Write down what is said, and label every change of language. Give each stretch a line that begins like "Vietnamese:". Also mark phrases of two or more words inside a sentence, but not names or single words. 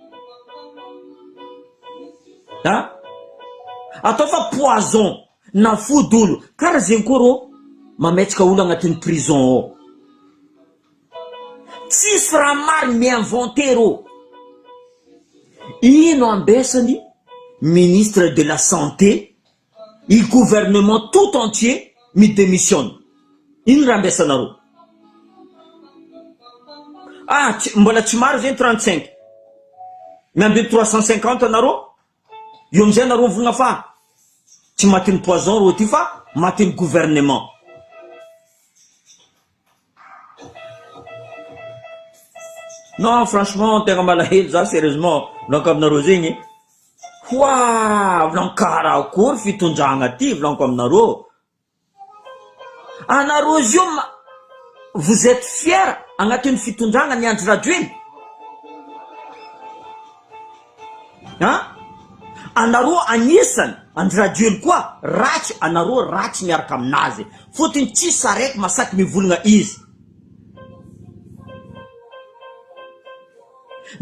Malagasy: Atao fa poison na fodolo, karaha zegny koa rô mametsika olo agnatin'ny prison ao. Tsisy raha marigny mi-inventé rô. Ino ambesany
French: ministre de la santé, il gouvernement tout entier mi démissionne.
Malagasy: Ino raha ambesanaro? Mbola tsy maro zegny 35. Miambiny 350 anaro. Io amizay anaro volagna fa tsy matin'ny poison ro ty fa matin'ny gouvernement.
French: Non, franchement,
Malagasy: tegna malahelo za sérieusement volako aminaro zegny. Volagno karakory fitondragna ty volako aminaro. Anaro zio
French: vous êtes fiers
Malagasy: agnatin'ny fitondragna ny andro radio iny. Anaro anisany andro radio iny koa ratsy, anaro ratsy miaraka aminazy. Fotony tsy saraiky masaky mivolagna izy.